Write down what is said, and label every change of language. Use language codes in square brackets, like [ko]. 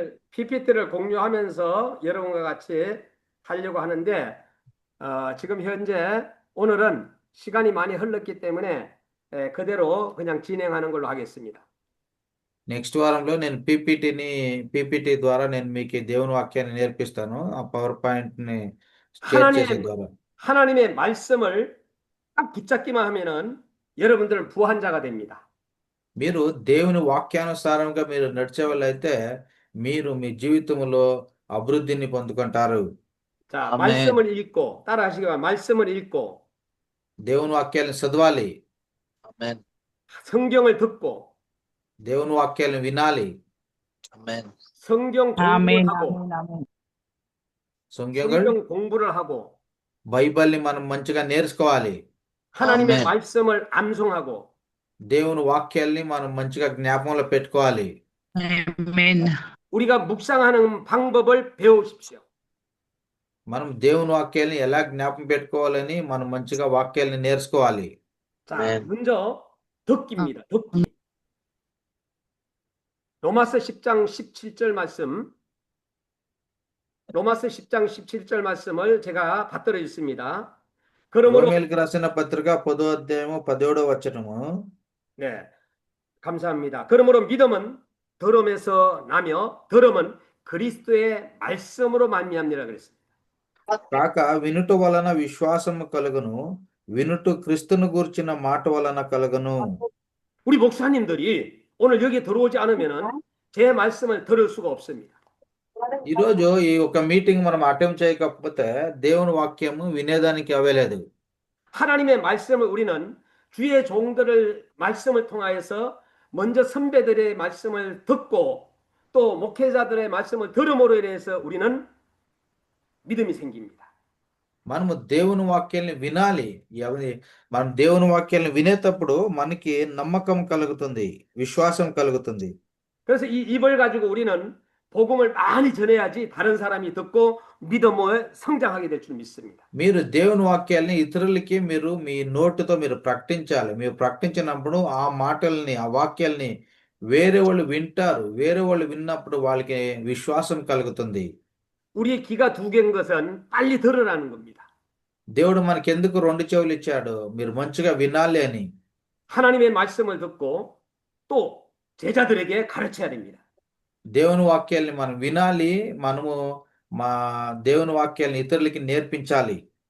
[ko] PPT를 공유하면서 여러분과 같이 하려고 하는데 지금 현재 오늘은 시간이 많이 흘렀기 때문에 그대로 그냥 진행하는 걸로 하겠습니다. [te] Next వారంలో నేను PPT ద్వారా నేను మీకు దేవుని వాక్యాన్ని నేర్పిస్తాను. ఆ పవర్ పాయింట్ ని షేర్ చేసే ద్వారా. [ko] 하나님의 말씀을 딱 붙잡기만 하면은 여러분들은 부한 자가 됩니다. [te] మీరు దేవుని వాక్యానుసారంగా మీరు నడిచే వాళ్ళైతే మీరు మీ జీవితంలో అభివృద్ధిని పొందుకుంటారు. [ko] 자, 아멘. 말씀을 읽고 따라하시기 바랍니다. 말씀을 읽고 [te] దేవుని వాక్యాలను చదవాలి, [ko] 아멘. 성경을 듣고 [te] దేవుని వాక్యాలను వినాలి, [ko] 아멘. 성경 아멘, 공부를 하고 아멘, 아멘. 성경을 성경 공부를 하고 [te] బైబిల్ని మనం మంచిగా నేర్చుకోవాలి. [ko] 하나님의 아멘. 말씀을 암송하고 [te] దేవుని వాక్యాల్ని మనం మంచిగా జ్ఞాపకంలో పెట్టుకోవాలి. [ko] 아멘. 우리가 묵상하는 방법을 배우십시오. [te] మనం దేవుని వాక్యాల్ని ఎలా జ్ఞాపకం పెట్టుకోవాలని మనం మంచిగా వాక్యాల్ని నేర్చుకోవాలి. [ko] 자, 아멘. 먼저 듣기입니다. 듣기. 로마서 10장 17절 말씀. 로마서 10장 17절 말씀을 제가 받들어 있습니다. 그러므로 [te] రోమేలుకు రాసిన పత్రిక 10వ అధ్యాయము 17వ వచనము. [ko] 네. 감사합니다. 그러므로 믿음은 들음에서 나며 들음은 그리스도의 말씀으로 말미암니라 그랬습니다. [te] కాక వినుట వలన విశ్వాసము కలుగును, వినుట క్రీస్తును గూర్చిన మాట వలన కలుగును. [ko] 우리 목사님들이 오늘 여기에 들어오지 않으면은 제 말씀을 들을 수가 없습니다. [te] ఈరోజు ఈ ఒక మీటింగ్ మనం అటెంప్ట్ చేయకపోతే దేవుని వాక్యము వినేదానికి అవ్వలేదు. [ko] 하나님의 말씀을 우리는 주의 종들을 말씀을 통하여서 먼저 선배들의 말씀을 듣고 또 목회자들의 말씀을 들음으로 인해서 우리는 믿음이 생깁니다. [te] మనము దేవుని వాక్యాన్ని వినాలి. మనం దేవుని వాక్యాన్ని వినేటప్పుడు మనకి నమ్మకం కలుగుతుంది, విశ్వాసం కలుగుతుంది. [ko] 그래서 이 입을 가지고 우리는 복음을 많이 전해야지 다른 사람이 듣고 믿음을 성장하게 될 줄 믿습니다. [te] మీరు దేవుని వాక్యాల్ని ఇతరులకి మీరు మీ నోటితో మీరు ప్రకటించాలి. మీరు ప్రకటించినప్పుడు ఆ మాటల్ని, ఆ వాక్యాల్ని వేరే వాళ్ళు వింటారు. వేరే వాళ్ళు విన్నప్పుడు వాళ్ళకి విశ్వాసం కలుగుతుంది. [ko] 우리 귀가 두 개인 것은 빨리 들으라는 겁니다. [te] దేవుడు మనకి ఎందుకు 2 చెవులు ఇచ్చాడు? మీరు మంచిగా వినాలి అని. [ko] 하나님의 말씀을 듣고 또 제자들에게 가르쳐야 됩니다. [te] దేవుని వాక్యాల్ని మనం వినాలి, మనము మా దేవుని వాక్యాల్ని ఇతరులకి నేర్పించాలి.